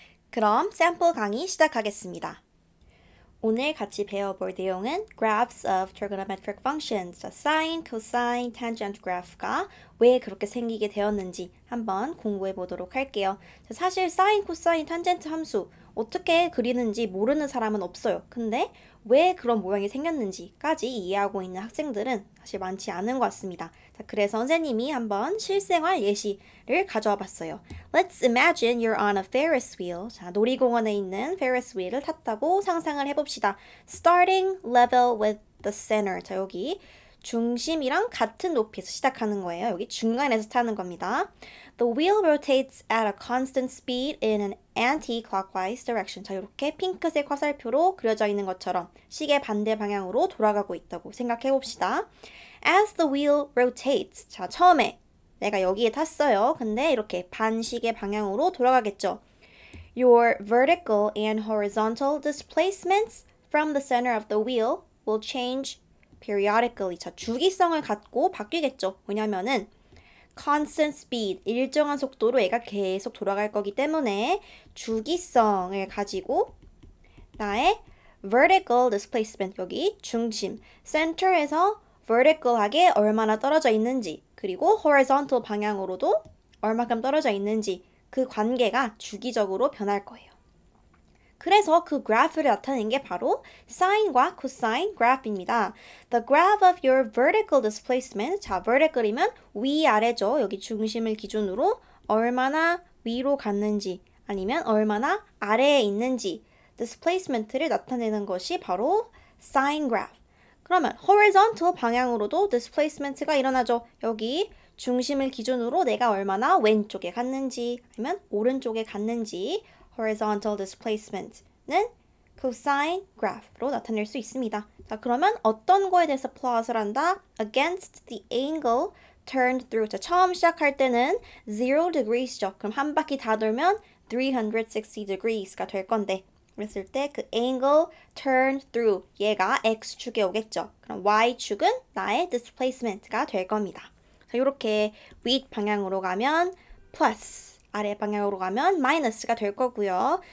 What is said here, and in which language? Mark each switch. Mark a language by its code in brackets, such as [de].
[ko] 그럼 샘플 강의 시작하겠습니다. 오늘 같이 배워볼 내용은 [en] graphs of trigonometric functions, [ko] sine, cosine, tangent graph가 왜 그렇게 생기게 되었는지 한번 공부해 보도록 할게요. 사실 sine, cosine, tangent 함수 어떻게 그리는지 모르는 사람은 없어요. 근데 왜 그런 모양이 생겼는지까지 이해하고 있는 학생들은 사실 많지 않은 것 같습니다. 자, 그래서 선생님이 한번 실생활 예시를 가져와 봤어요. [en] Let's imagine you're on a Ferris wheel. [ko] 자, 놀이공원에 있는 Ferris wheel을 탔다고 상상을 해봅시다. [en] Starting level with the center. [ko] 자, 여기 중심이랑 같은 높이에서 시작하는 거예요. 여기 중간에서 타는 겁니다. [en] The wheel rotates at a constant speed in an anti-clockwise direction. [ko] 자, 이렇게 핑크색 화살표로 그려져 있는 것처럼 시계 반대 방향으로 돌아가고 있다고 생각해 봅시다. [en] As the wheel rotates. [ko] 자, 처음에 내가 여기에 탔어요. 근데 이렇게 반시계 방향으로 돌아가겠죠. [en] Your vertical and horizontal displacements from the center of the wheel will change periodically. [ko] 자, 주기성을 갖고 바뀌겠죠. 왜냐면은 constant speed, 일정한 속도로 얘가 계속 돌아갈 거기 때문에 주기성을 가지고 나의 vertical displacement, 여기 중심, center에서 vertical하게 얼마나 떨어져 있는지, 그리고 horizontal 방향으로도 얼마큼 떨어져 있는지 그 관계가 주기적으로 변할 거예요. 그래서 그 그래프를 나타낸 게 바로 sine과 cosine 그래프입니다. [en] The graph of your vertical displacement. [ko] 자, vertical이면 위아래죠. 여기 중심을 기준으로 얼마나 위로 갔는지 아니면 얼마나 아래에 있는지 displacement를 나타내는 것이 바로 sine graph. 그러면 horizontal 방향으로도 displacement가 일어나죠. 여기 중심을 기준으로 내가 얼마나 왼쪽에 갔는지 아니면 오른쪽에 갔는지 horizontal displacement는 cosine graph로 나타낼 수 있습니다. 자, 그러면 어떤 거에 대해서 plot을 한다? [en] Against the angle turned through. [ko] 자, 처음 시작할 때는 0 degrees죠. 그럼 한 바퀴 다 돌면 360 degrees가 될 건데 그랬을 때 그 angle turned through 얘가 x축에 오겠죠. 그럼 y축은 나의 displacement가 될 겁니다. 자, 이렇게 윗 방향으로 가면 plus 아래 방향으로 가면 마이너스가 될 거고요.